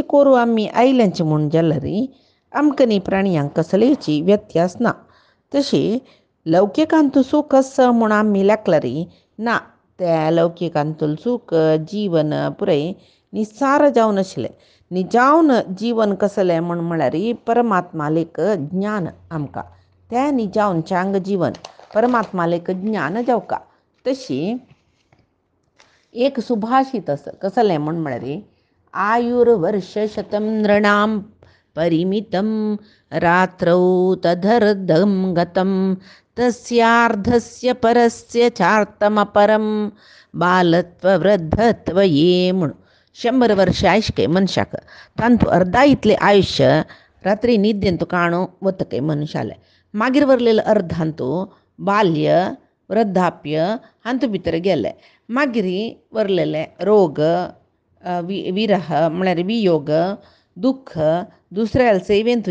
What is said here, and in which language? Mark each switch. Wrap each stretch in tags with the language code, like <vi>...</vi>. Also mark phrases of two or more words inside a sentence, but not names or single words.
<kok>करू आमी आयल्यांचे म्हूण जाल्यार आमकां न्ही प्राणयांक कसलेची व्यत्यास ना तशी लौकिकांतू सूख आसा म्हूण आमी लेखल्यार ना त्या लौकिकांतूल सूख जीवन पुरय निसार जावन आशिल्लें निजावन जीवन कसलें म्हळ्यार परमात्मालेक ज्ञान आमकां तें निजावन चांग जीवन परमात्मालेक ज्ञान जावका तशी एक सुभाषित आसा कसलें म्हळ्यार</kok> <sa>आयुर्वर्ष शतं नृणां परिमितं रात्रौ तदर्धं गतं तस्यार्धस्य परस्य चार्तमपरं</sa> <kok>बालत्व ये म्हूण 100 वर्ष आयुश्य मनशाक तांतू अर्धा इतलें आयुश्य रात्री न्हिदेंतू काणू वतके मनशाले मागीर वरलेले अर्धांतू बाल्य वृद्धाप्य हांतू भितर गेले मागीर वरलेले रोग विरह म्हळ्यार वियोग दुख्ख दुसऱ्या सेवेंतू</kok>